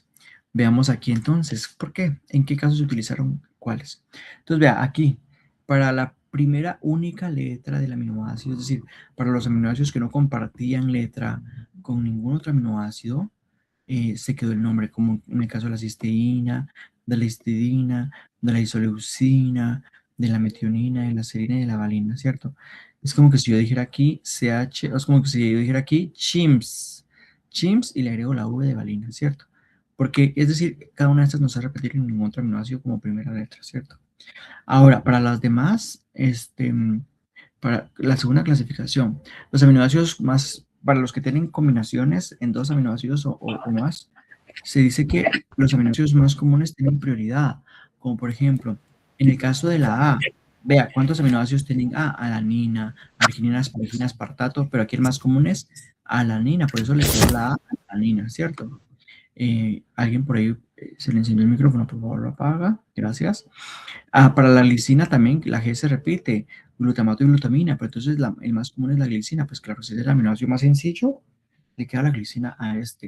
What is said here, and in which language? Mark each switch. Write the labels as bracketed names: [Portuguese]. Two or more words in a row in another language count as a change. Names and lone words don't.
[Spanish] Veamos aquí entonces, ¿por qué? ¿En qué casos se utilizaron cuáles? Entonces, vea, aquí, para la primera única letra del aminoácido, es decir, para los aminoácidos que no compartían letra con ningún otro aminoácido, se quedó el nombre, como en el caso de la cisteína, de la histidina, de la isoleucina, de la metionina, de la serina y de la valina, ¿cierto? Es como que si yo dijera aquí CH, es como que si yo dijera aquí chimps y le agrego la V de valina, ¿cierto? Porque, es decir, cada una de estas no se va a repetir en ningún otro aminoácido como primera letra, ¿cierto? Ahora, para las demás, para la segunda clasificación, los aminoácidos más, para los que tienen combinaciones en dos aminoácidos o más, se dice que los aminoácidos más comunes tienen prioridad, como por ejemplo, en el caso de la A, vea cuántos aminoácidos tienen A, alanina, arginina, asparagina, aspartato, pero aquí el más común es alanina, por eso le quedó la A, alanina, ¿cierto? Alguien por ahí se le encendió el micrófono, por favor lo apaga, gracias. Ah, para la glicina también la G se repite, glutamato y glutamina, pero entonces el más común es la glicina, pues claro, si es el aminoácido más sencillo, le queda la glicina a este.